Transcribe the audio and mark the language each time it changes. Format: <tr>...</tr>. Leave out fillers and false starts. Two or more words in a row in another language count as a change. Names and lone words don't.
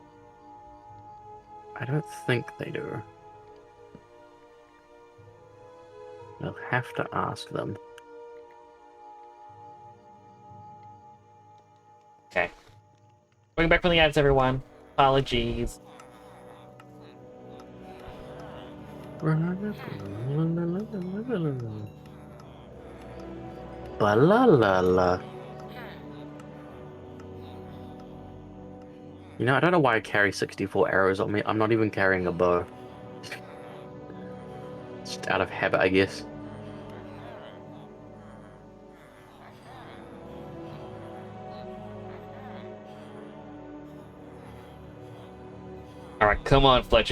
<en>I don't think they do. I'll have to ask them. Okay. Going back from the ads, everyone. Apologies. Ba la la la. You know, I don't know why I carry 64 arrows on me. I'm not even carrying a bow. Just out of habit, I guess. Alright, come on, Fletcher.</en>